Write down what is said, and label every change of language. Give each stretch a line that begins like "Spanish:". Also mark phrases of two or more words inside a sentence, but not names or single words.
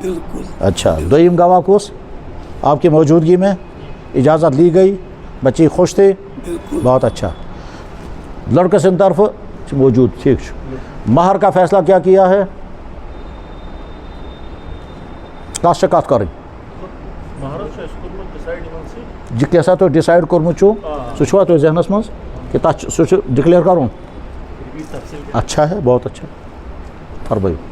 Urdu: اچھا، دویم گواہ کس آپ کی موجودگی میں اجازت لی گئی، بچی خوش تھی؟ بہت اچھا. لڑکے سے طرف موجود. ٹھیک. مہر کا فیصلہ کیا کیا ہے؟ کس شکایت کریں جی
Kashmiri: سا تو ڈیسائڈ کورمت سہ تو ذہنس مز کہ سہ ڈکلیئر کروں؟
Urdu: اچھا ہے، بہت اچھا. فرمائیے.